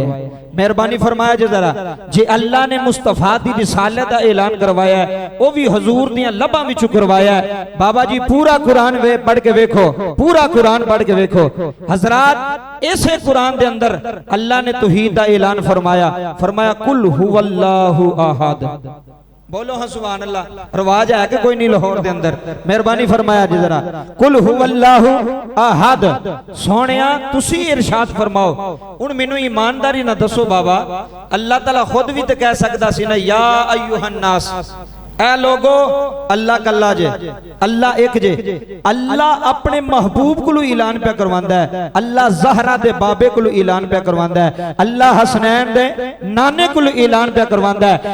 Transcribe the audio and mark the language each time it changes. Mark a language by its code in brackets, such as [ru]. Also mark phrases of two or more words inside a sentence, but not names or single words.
[pa] مہربانی فرمایا جے ذرا جے اللہ نے مصطفیٰ دی رسالت دا اعلان کروایا او وی حضور دیاں لباں وچ کروایا. بابا جی پورا قرآن وے پڑھ کے دیکھو پورا قرآن پڑھ کے دیکھو حضرات اسے قرآن دے اندر اللہ نے توحید دا اعلان فرمایا فرمایا [ar] قل هو الله أحد. [pa] بولو ہاں [ar] سبحان الله [pa] رواج ہے کہ کوئی نہیں لاہور دے اندر. مہربانی فرمایا جی ذرا [ar] قل هو الله أحد [pa] سوہنیا تسی ارشاد فرماؤ ہن مینوں ایمانداری نا دسو بابا اللہ تعالیٰ خود بھی تو کہہ سکدا سی نا [ar] يا أيها الناس [pa] اے لوکو اللہ کلا جے اللہ ایک جے اللہ اپنے محبوب کو اعلان پے کرواندا ہے اللہ زہرا دے بابے کو اعلان پے کرواندا ہے اللہ حسنین دے نانے کو اعلان پے کرواندا ہے.